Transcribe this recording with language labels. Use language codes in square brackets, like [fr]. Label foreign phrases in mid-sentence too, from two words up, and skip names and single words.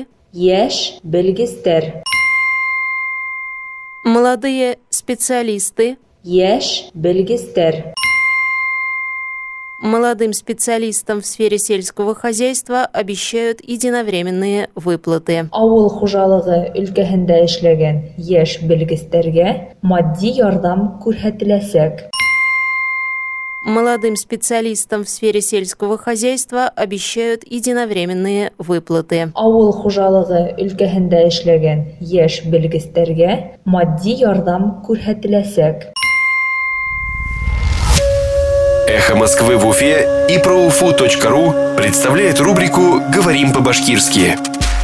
[ba] Яш белгистер. [ru] Молодые специалисты. [ba] Яш белгистер. [ru] Молодым специалистам в сфере сельского хозяйства обещают единовременные выплаты. [ba] Авыл хуҗалыгы өлкәһендә эшләгән яшь белгистәргә матди ярдәм күрһәтеләсәк. [ru] Молодым специалистам в сфере сельского хозяйства обещают единовременные выплаты. [ba] Авыл хуҗалыгы өлкәһендә эшләгән яшь белгистәргә матди ярдәм күрһәтеләсәк. [ru] Эхо Москвы в Уфе и ProUFU.ру представляет рубрику «Говорим по-башкирски».